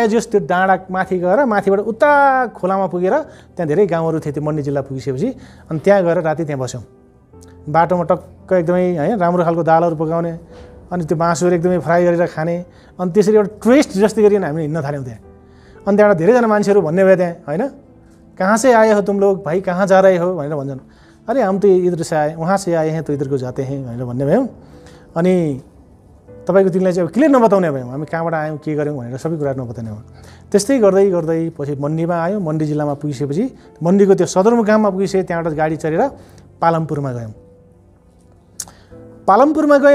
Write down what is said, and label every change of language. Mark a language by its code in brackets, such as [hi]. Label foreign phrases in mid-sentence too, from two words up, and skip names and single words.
[ne] जस त्यो डाँडा माथि गएर माथिबाट उता खोलामा पुगेर त्यहाँ धेरै गाउँहरू थिए। त्यो मन्डी जिल्ला पुगिसकेपछि अनि त्यहाँ गएर राति त्यहाँ बस्यौँ। बाटोमा टक्क एकदमै होइन राम्रो खालको दालहरू पकाउने अनि त्यो मासुहरू एकदमै फ्राई गरेर खाने। अनि त्यसरी एउटा टुरिस्ट जस्तै गरी हामी हिँड्न थाल्यौँ त्यहाँ। अनि त्यहाँबाट धेरैजना मान्छेहरू भन्ने भयो त्यहाँ, होइन, [hi] कहाँ से आए हो तुम लोग भाइ, कहाँ जा रहे हो [ne] भनेर भन्छन्। [hi] अरे हम तो इधर से आए, वहाँ से आए हैं तो इधर को जाते हैं [ne] भनेर भन्ने भयौँ। अनि तपाईँको तिमीलाई चाहिँ क्लियर नबताउने भयौँ, हामी कहाँबाट आयौँ के गऱ्यौँ भनेर सबै कुराहरू नबताउने हो। त्यस्तै गर्दै गर्दै पछि मन्डीमा आयौँ। मन्डी जिल्लामा पुगिसकेपछि मन्डीको त्यो सदरमुकाममा पुगिसके त्यहाँबाट गाडी चढेर पालमपुरमा गयौँ। पालमपुरमा गयौँ।